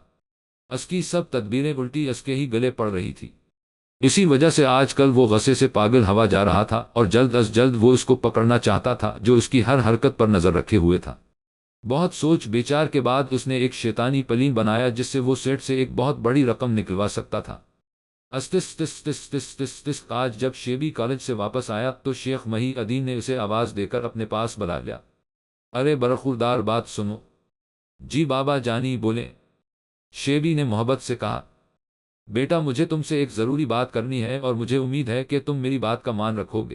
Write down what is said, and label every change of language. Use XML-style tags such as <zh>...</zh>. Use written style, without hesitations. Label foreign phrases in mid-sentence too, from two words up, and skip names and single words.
<ur>اس کی سب تدبیریں الٹی اس کے ہی گلے پڑ رہی تھی۔ اسی وجہ سے آج کل وہ غصے سے پاگل ہوا جا رہا تھا اور جلد از جلد وہ اس کو پکڑنا چاہتا تھا جو اس کی ہر حرکت پر نظر رکھے ہوئے تھا۔ بہت سوچ بچار کے بعد اس نے ایک شیطانی پلین بنایا جس سے وہ سیٹ سے ایک بہت بڑی رقم نکلوا سکتا تھا۔ استس تس تس تس تس تس آج جب شیبی کالج سے واپس آیا تو شیخ محی الدین نے اسے آواز دے کر اپنے پاس بلا لیا۔ ارے برخوردار بات سنو۔ جی بابا جانی بولے، شیبی نے محبت سے کہا۔ بیٹا مجھے تم سے ایک ضروری بات کرنی ہے اور مجھے امید ہے کہ تم میری بات کا مان رکھو گے۔</ur>